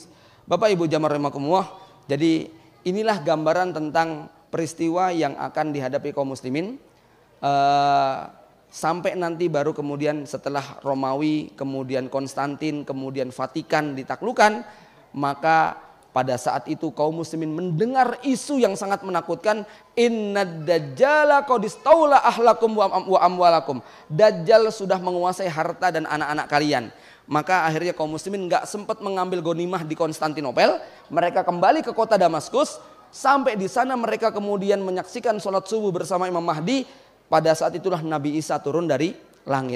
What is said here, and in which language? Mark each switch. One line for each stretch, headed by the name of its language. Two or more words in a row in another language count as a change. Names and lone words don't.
Indonesian: Bapak Ibu jamaah rahimakumullah, jadi inilah gambaran tentang peristiwa yang akan dihadapi kaum muslimin. Sampai nanti baru kemudian setelah Romawi, kemudian Konstantin, kemudian Vatikan ditaklukkan, maka pada saat itu kaum muslimin mendengar isu yang sangat menakutkan,
Arabic: إن الدجال قد استولى أهلكم وأموالكم.
Indonesian: Dajjal sudah menguasai harta dan anak-anak kalian. Maka akhirnya kaum muslimin enggak sempat mengambil ghanimah di Konstantinopel, mereka kembali ke kota Damaskus. Sampai di sana mereka kemudian menyaksikan sholat subuh bersama Imam Mahdi. Pada saat itulah Nabi Isa turun dari langit.